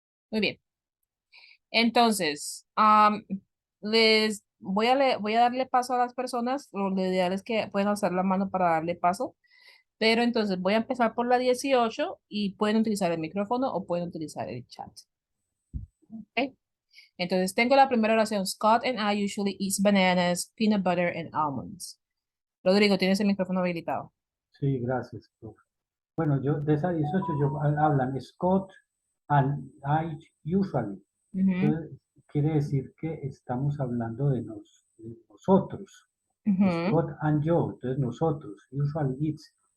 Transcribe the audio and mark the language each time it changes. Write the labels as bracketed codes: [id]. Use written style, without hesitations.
[es] Muy bien. Entonces, les voy a darle paso a las personas. Lo ideal es que puedan alzar la mano para darle paso. Pero entonces voy a empezar por la 18 y pueden utilizar el micrófono o pueden utilizar el chat. ¿Ok? Entonces tengo la primera oración. [en] Scott and I usually eat bananas, peanut butter, and almonds. [es] Rodrigo, tienes el micrófono habilitado. Sí, gracias, profe. Bueno, yo de esa 18 hablan [en] Scott and I usually. Ujú, [es] Entonces, quiere decir que estamos hablando de nosotros. ujú. [en] Scott and [es] yo, entonces nosotros, [en] usually it's.